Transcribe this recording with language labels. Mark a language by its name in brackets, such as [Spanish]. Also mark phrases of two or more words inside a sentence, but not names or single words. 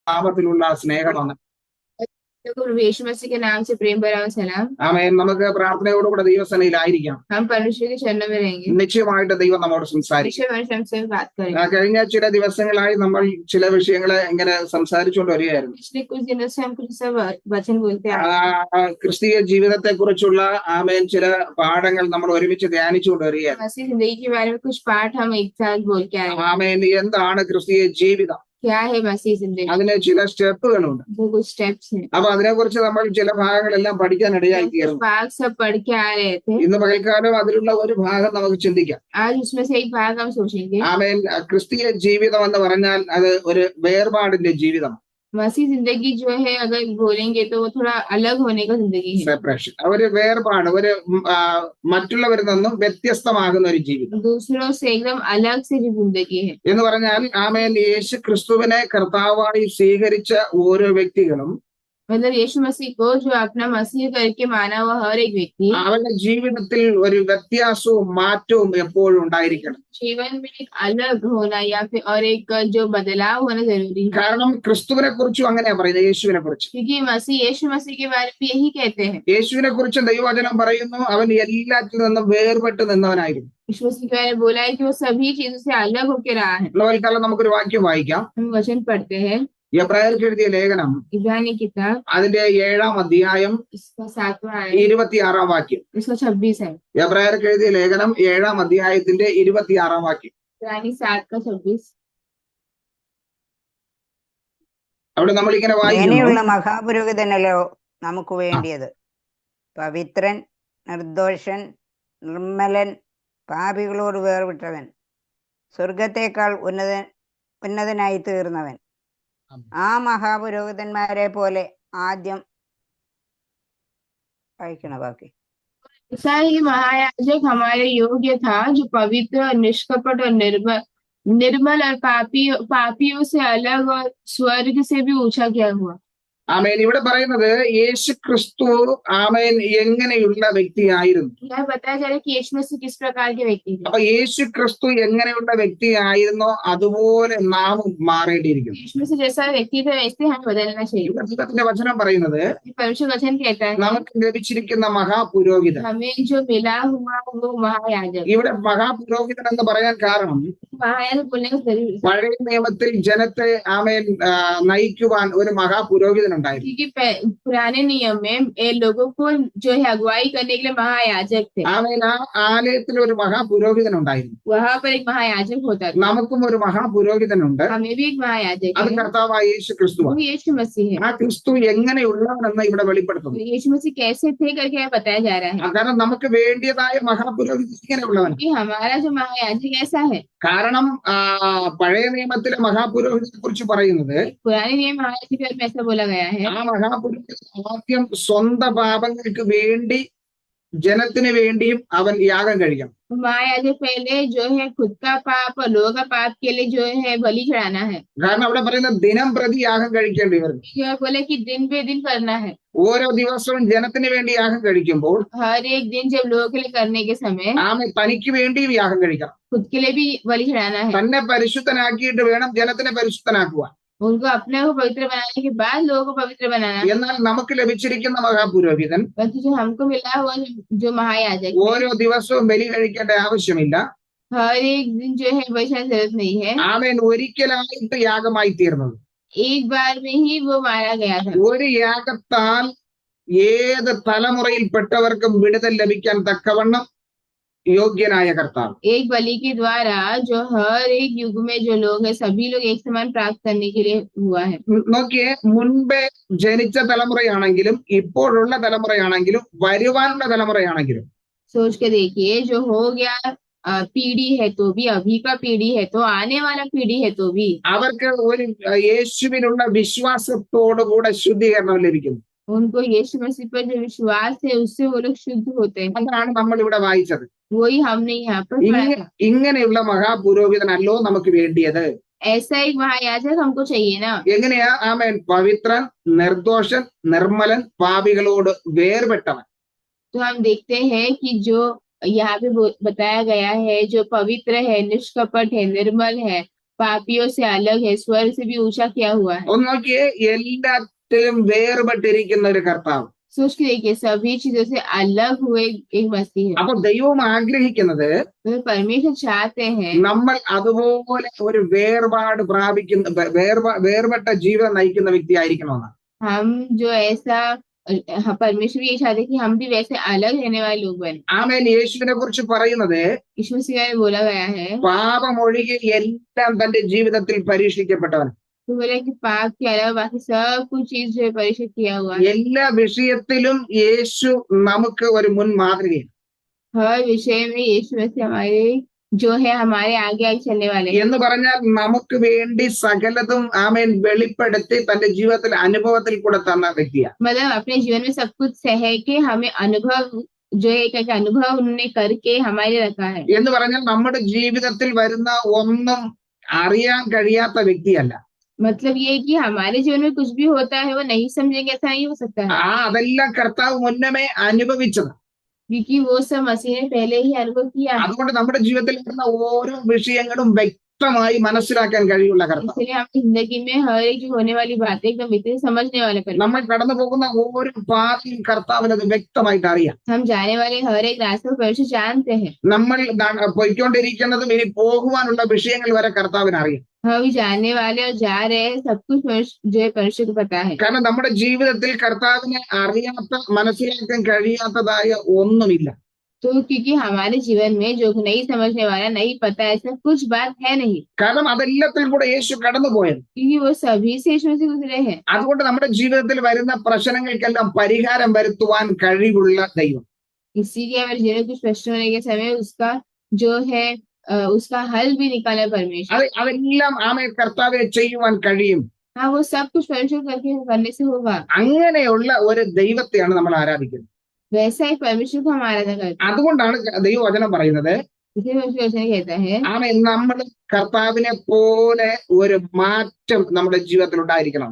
[Malayalam] നാമത്തിലുള്ള സ്നേഹമാണ്. [Hindi] यीशु मसीह के नाम से प्रेम भरा सलाम। [Malayalam] ആമേൻ. നമുക്ക് പ്രാർത്ഥനയോടുകൂടെ ദൈവസേനയിലായിരിക്കാം. [Hindi] हम परमेश्वर के चरणों में रहेंगे। [Malayalam] നിശ്ചയമായിട്ട് ദൈവം നമ്മോട് സംസാരിക്കും. [Hindi] परमेश्वर हमसे बात करेंगे। [Malayalam] കഴിഞ്ഞ ചില ദിവസങ്ങളായി നമ്മൾ ചില വിഷയങ്ങളെ ഇങ്ങനെ സംസാരിച്ചുകൊണ്ട് വരികയായിരുന്നു. [Hindi] पिछले कुछ दिनों से हम कुछ सब वचन बोलते हैं। [Malayalam] ക്രിസ്തീയ ജീവിതത്തെ കുറിച്ചുള്ള ആമേൻ ചില പാഠങ്ങൾ നമ്മൾ ഒരുമിച്ച് ധ്യാനിച്ചുകൊണ്ട് വരികയായിരുന്നു. [Hindi] मसीह जिंदगी के बारे में कुछ पाठ हम एक साथ बोल के आए। [Malayalam] ആമേൻ. എന്താണ് ക്രിസ്തീയ ജീവിതം? [Hindi] क्या है मसीह जिंदगी? [Malayalam] അതിന് ചില സ്റ്റെപ്പുകളുണ്ട്. [Hindi] वो कुछ स्टेप्स हैं। [Malayalam] അപ്പൊ അതിനെക്കുറിച്ച് നമ്മൾ ചില ഭാഗങ്ങളെല്ലാം പഠിക്കാൻ ഇടയായി തീർന്നു. [Hindi] भाग सब पढ़ के आ रहे थे। [Malayalam] ഇന്ന് പകൽക്കാലം അതിലുള്ള ഒരു ഭാഗം നമുക്ക് ചിന്തിക്കാം. [Hindi] आज उसमें से एक भाग हम सोचेंगे। [Malayalam] ആമേൻ. ക്രിസ്തീയ ജീവിതം എന്ന് പറഞ്ഞാൽ അത് ഒരു വേർപാടിന്റെ ജീവിതം. [Hindi] मसीह जिंदगी जो है अगर बोलेंगे तो वो थोड़ा अलग होने का जिंदगी है। [Malayalam] സെപ്പറേഷൻ, ഒരു വേർപാട്, ഒരു മറ്റുള്ളവരിൽ നിന്നും വ്യത്യസ്തമാകുന്ന ഒരു ജീവിതം. [Hindi] दूसरों से एकदम अलग से जो जिंदगी है [Malayalam] എന്ന് പറഞ്ഞാൽ ആമേൻ യേശു ക്രിസ്തുവിനെ കർത്താവായി സ്വീകരിച്ച ഓരോ വ്യക്തികളും [Hindi] मतलब यीशु मसीह को जो अपना मसीह करके माना हुआ हर एक व्यक्ति [Malayalam] അവരുടെ ജീവിതത്തിൽ ഒരു വ്യത്യാസവും മാറ്റവും एപ്പോഴും ഉണ്ടായിരിക്കണം. [Hindi] जीवन में एक अलग होना या फिर और एक जो बदलाव होना जरूरी है। [Malayalam] കാരണം ക്രിസ്തുവിനെ കുറിച്ചും അങ്ങനെയാ പറയുന്നത്, യേശുവിനെ കുറിച്ച്. [Hindi] क्योंकि यीशु मसीह के बारे में यही कहते हैं। [Malayalam] യേശുവിനെ കുറിച്ച് ദൈവവചനം പറയുന്നു, അവൻ എല്ലാത്തിൽ നിന്നും വേർപെട്ട് നിന്നവനായിരുന്നു. [Hindi] यीशु मसीह के बारे में बोला है कि वो सभी चीजों से अलग होकर रहा है। [Malayalam] തൽക്കാലം നമുക്കൊരു വാക്യം വായിക്കാം. [Hindi] हम वचन पढ़ते हैं। [Malayalam] എബ്രായർക്ക് എഴുതിയ ലേഖനം [Hindi] इब्रानी किताब [Malayalam] അതിന്റെ 7-ാം അധ്യായം [Hindi] इसका 7वां है, [Malayalam] 26-ാം വാക്യം. [Hindi] इसका 26 है। [Malayalam] എബ്രായർക്ക് എഴുതിയ ലേഖനം 7-ാം അധ്യായത്തിന്റെ 26-ാം വാക്യം. [Hindi] इब्रानी 7 का 26। [Malayalam] അവിടെ നമ്മൾ ഇങ്ങനെ വായിക്കുന്നു, അങ്ങനെയുള്ള മഹാപുരോഹിതനല്ലോ നമുക്ക് വേണ്ടിയത്, പവിത്രൻ, നിർദോഷൻ, നിർമ്മലൻ, പാപികളോട് വേർവിട്ടവൻ, സ്വർഗത്തേക്കാൾ ഉന്നതനായി തീർന്നവൻ. ആ മഹാപുരോഹിതന്മാരെ പോലെ ആദ്യം വായിക്കണ ബാക്കി. [Hindi] ऐसा ही महायाजक हमारे योग्य था, जो पवित्र और निष्कपट और निर्मल और पापियों से अलग और स्वर्ग से भी ऊंचा किया हुआ। [Malayalam] ആമേൻ. ഇവിടെ പറയുന്നത് യേശു ക്രിസ്തു ആമേൻ എങ്ങനെയുള്ള വ്യക്തിയായിരുന്നു. [Hindi] यह बताया जा रहा है कि यीशु मसीह किस प्रकार के व्यक्ति थे। [Malayalam] അപ്പൊ യേശു ക്രിസ്തു എങ്ങനെയുള്ള വ്യക്തിയായിരുന്നോ അതുപോലെ നാമും മാറേണ്ടിയിരിക്കുന്നു. [Hindi] यीशु मसीह जैसा व्यक्ति था वैसे हमें बदलना चाहिए। [Malayalam] ദൈവത്തിന്റെ വചനം പറയുന്നത് [Hindi] परमेश्वर वचन कहता है [Malayalam] നമുക്ക് ലഭിച്ചിരിക്കുന്ന മഹാപുരോഹിതൻ. [Hindi] हमें जो मिला हुआ वो महायाजक। [Malayalam] ഇവിടെ മഹാപുരോഹിതൻ എന്ന് പറയാൻ കാരണം [Hindi] महायाजक बोलने का जरूरी है [Malayalam] പഴയ നിയമത്തിൽ ജനത്തെ ആമേൻ നയിക്കുവാൻ ഒരു മഹാപുരോഹിതൻ ഉണ്ടായിരുന്നു. [Hindi] क्योंकि पुराने नियम में लोगों को जो है अगुवाई करने के लिए महायाजक थे। [Malayalam] ആമേൻ. ആ ആലയത്തിൽ ഒരു മഹാപുരോഹിതൻ ഉണ്ടായിരുന്നു. [Hindi] वहाँ पर एक महायाजक होता था। [Malayalam] നമുക്കും ഒരു മഹാപുരോഹിതനുണ്ട്. [Hindi] हमें भी एक महायाजक [Malayalam] അത് [Hindi] है, [Malayalam] കർത്താവായ യേശു [Hindi] वो [Malayalam] ക്രിസ്തുവാണ്. [Hindi] यीशु मसीह है। [Malayalam] ആ ക്രിസ്തു എങ്ങനെയുള്ളവനെന്ന് ഇവിടെ വെളിപ്പെടുത്തുന്നു. [Hindi] यीशु मसीह कैसे थे करके यहाँ बताया जा रहा है [Malayalam] കാരണം നമുക്ക് വേണ്ടിയതായ മഹാപുരോഹിതൻ ഇങ്ങനെയുള്ളവൻ. [Hindi] कि हमारा जो महायाजक ऐसा है। [Malayalam] കാരണം പഴയ നിയമത്തിലെ മഹാപുരോഹിതനെ കുറിച്ച് പറയുന്നത് [Hindi] पुराने नियम महायाजक के बारे में ऐसा बोला गया है [Malayalam] ആ മഹാപുരോഹിതൻ ആദ്യം സ്വന്തം പാപങ്ങൾക്ക് വേണ്ടി ജനത്തിന് വേണ്ടിയും അവൻ യാഗം കഴിക്കണം. [Hindi] महायाजक पहले जो है खुद का पाप और लोगों का पाप के लिए जो है बलि चढ़ाना है। [Malayalam] കാരണം അവിടെ പറയുന്ന ദിനം പ്രതി യാഗം കഴിക്കേണ്ടി വരും. [Hindi] यह बोले कि दिन पे दिन करना है। [Malayalam] ഓരോ ദിവസവും ജനത്തിന് വേണ്ടി യാഗം കഴിക്കുമ്പോൾ [Hindi] हर एक दिन जब लोगों के लिए करने के समय [Malayalam] ആമേ തനിക്ക് വേണ്ടിയും യാഗം കഴിക്കണം. [Hindi] खुद के लिए भी बलि चढ़ाना है। [Malayalam] തന്നെ പരിശുദ്ധനാക്കിയിട്ട് വേണം ജനത്തിനെ പരിശുദ്ധനാക്കുവാൻ. [Hindi] उनको अपने को पवित्र बनाने के बाद लोगों को पवित्र बनाना है। [Malayalam] എന്നാൽ നമുക്ക് ലഭിച്ചിരിക്കുന്ന മഹാപുരോഹിതൻ [Hindi] परंतु जो हमको मिला हुआ जो महायाजक है, [Malayalam] ഓരോ ദിവസവും ബലി കഴിക്കേണ്ട ആവശ്യമില്ല. [Hindi] हर एक दिन जो है वैसा जरूरत नहीं है। [Malayalam] ആമേൻ. ഒരിക്കലായിട്ട് യാഗമായി തീർന്നത്. [Hindi] एक बार में ही वो मारा गया था। [Malayalam] ഒരു യാഗത്താൽ ഏത് തലമുറയിൽപ്പെട്ടവർക്കും വിടുതൽ ലഭിക്കാൻ തക്കവണ്ണം യോഗ്യനായ കർത്താവ്। [Hindi] एक बलि के द्वारा जो हर एक युग में जो लोग हैं सभी लोग एक समान प्राप्त करने के लिए हुआ है। [Malayalam] നോക്കിയേ, മുൻപേ ജനിച്ച തലമുറയാണെങ്കിലും ഇപ്പോഴുള്ള തലമുറയാണെങ്കിലും വരുവാനുള്ള തലമുറയാണെങ്കിലും [Hindi] सोच के देखिए, जो हो गया पीढ़ी है तो भी, अभी का पीढ़ी है तो, आने वाला पीढ़ी है तो भी [Malayalam] അവർക്ക് ഒരു യേശുവിനുള്ള വിശ്വാസത്തോടുകൂടെ ശുദ്ധീകരണം ലഭിക്കുന്നു. [Hindi] उनको यीशु मसीह पर जो विश्वास है उससे वो लोग शुद्ध होते हैं। [Malayalam] അതാണ് നമ്മൾ ഇവിടെ വായിച്ചത്. [Hindi] वही हमने यहाँ पर पढ़ा था। [Malayalam] ഇങ്ങനെയുള്ള മഹാപുരോഹിതനല്ലോ നമുക്ക് വേണ്ടിയത്. [Hindi] ऐसा एक महायाजक हमको चाहिए ना। [Malayalam] എങ്ങനെയാ? ആമേൻ. പവിത്രൻ, നിർദോഷൻ, നിർമ്മലൻ, പാപികളോട് വേർപെട്ടവൻ. [Hindi] तो हम देखते हैं कि जो यहाँ पे बताया गया है, जो पवित्र है, निष्कपट है, निर्मल है, पापियों से अलग है, स्वर्ग से भी ऊंचा किया हुआ है। [Malayalam] ഒന്ന് നോക്കിയേ, എല്ലാത്തിലും വേർപെട്ടിരിക്കുന്ന ഒരു കർത്താവ്. [Hindi] सोच के देखिए, सभी चीजों से अलग हुए एक मसीह है। [Malayalam] അപ്പൊ ദൈവം ആഗ്രഹിക്കുന്നത് [Hindi] तो परमेश्वर चाहते हैं [Malayalam] നമ്മൾ അതുപോലെ ഒരു വേർപാട് പ്രാപിക്കുന്ന വേർപെട്ട ജീവിതം നയിക്കുന്ന വ്യക്തി ആയിരിക്കണമെന്നാണ്. [Hindi] हम जो ऐसा परमेश्वर ये चाहते हैं कि हम भी वैसे अलग रहने वाले लोग बने। [Malayalam] ആമേൻ. യേശുവിനെ കുറിച്ച് പറയുന്നത് [Hindi] यीशु मसीह में बोला गया है, [Malayalam] പാപമൊഴികെ എല്ലാം തന്റെ ജീവിതത്തിൽ പരീക്ഷിക്കപ്പെട്ടവൻ. [Hindi] तो बोला कि पाप के अलावा बाकी सब कुछ चीज जो है परीक्षित किया हुआ है। [Malayalam] എല്ലാ വിഷയത്തിലും യേശു നമുക്ക് ഒരു മുൻ മാതൃകയാണ്. [Hindi] हर विषय में यीशु मसीह हमारे जो है हमारे आगे आगे चलने वाले हैं। [Malayalam] എന്ന് പറഞ്ഞാൽ നമുക്ക് വേണ്ടി സകലതും ആമേൻ വെളിപ്പെടുത്തി തന്റെ ജീവിതത്തിൽ അനുഭവത്തിൽ കൂടെ തന്ന വ്യക്തിയാണ്. [Hindi] मतलब अपने जीवन में सब कुछ सह के हमें अनुभव जो है एक अनुभव उन्होंने करके हमारे रखा है। [Malayalam] എന്ന് പറഞ്ഞാൽ നമ്മുടെ ജീവിതത്തിൽ വരുന്ന ഒന്നും അറിയാൻ കഴിയാത്ത വ്യക്തിയല്ല. [Hindi] मतलब ये कि हमारे जीवन में कुछ भी होता है वो नहीं समझेंगे, ऐसा नहीं हो सकता है, [Malayalam] അതെല്ലാം കർത്താവ് മുന്നമേ അനുഭവിച്ചത്. [Hindi] क्योंकि वो सब मसीह ने पहले ही अनुभव किया है। [Malayalam] അതുകൊണ്ട് നമ്മുടെ ജീവിതത്തിൽ വരുന്ന ഓരോ വിഷയങ്ങളും വ്യക്തമായി മനസ്സിലാക്കാൻ കഴിയുള്ള കർത്താവ്. [Hindi] इसलिए हमारी जिंदगी में हर एक जो होने वाली बातें एकदम इतने समझने वाले परमेश्वर। [Malayalam] നമ്മൾ കടന്നു പോകുന്ന ഓരോ പാതയും കർത്താവിന് അത് വ്യക്തമായിട്ട് അറിയാം. [Hindi] हम जाने वाले हर एक रास्ते को परमेश्वर जानते हैं। [Malayalam] നമ്മൾ പോയിക്കൊണ്ടിരിക്കുന്നതും ഇനി പോകുവാനുള്ള വിഷയങ്ങൾ വരെ കർത്താവിന് അറിയാം. [Hindi] हम भी जाने वाले और जा रहे हैं, सब कुछ जो है परमेश्वर को पता है। [Malayalam] കാരണം നമ്മുടെ ജീവിതത്തിൽ കർത്താവിനെ അറിയാത്ത മനസ്സിലാക്കാൻ കഴിയാത്തതായ ഒന്നുമില്ല. [Hindi] तो क्योंकि हमारे जीवन में जो नहीं समझने वाला, नहीं पता, ऐसा कुछ बात है नहीं, [Malayalam] കാരണം അതെല്ലാത്തിൽ കൂടെ യേശു കടന്നുപോയത്. [Hindi] क्योंकि वो सभी से यीशु मसीह गुजरे हैं। [Malayalam] അതുകൊണ്ട് നമ്മുടെ ജീവിതത്തിൽ വരുന്ന പ്രശ്നങ്ങൾക്കെല്ലാം പരിഹാരം വരുത്തുവാൻ കഴിവുള്ള ദൈവം. [Hindi] इसीलिए हमारे जीवन में कुछ प्रश्न होने के समय उसका जो है उसका हल भी निकाला परमेश्वर। [Malayalam] അതെല്ലാം ആമേ കർത്താവെ ചെയ്യുവാൻ കഴിയും. [Hindi] हाँ, वो सब कुछ परमेश्वर करने से होगा। [Malayalam] അങ്ങനെയുള്ള ഒരു ദൈവത്തെയാണ് നമ്മൾ ആരാധിക്കുന്നത്. [Hindi] वैसा ही परमेश्वर को हम आराधना करते हैं। [Malayalam] അതുകൊണ്ടാണ് ദൈവവചനം പറയുന്നത്, [Hindi] इसे परमेश्वर वचन कहता है [Malayalam] ആമേ നമ്മൾ കർത്താവിനെ പോലെ ഒരു മാറ്റം നമ്മുടെ ജീവിതത്തിൽ ഉണ്ടായിരിക്കണം.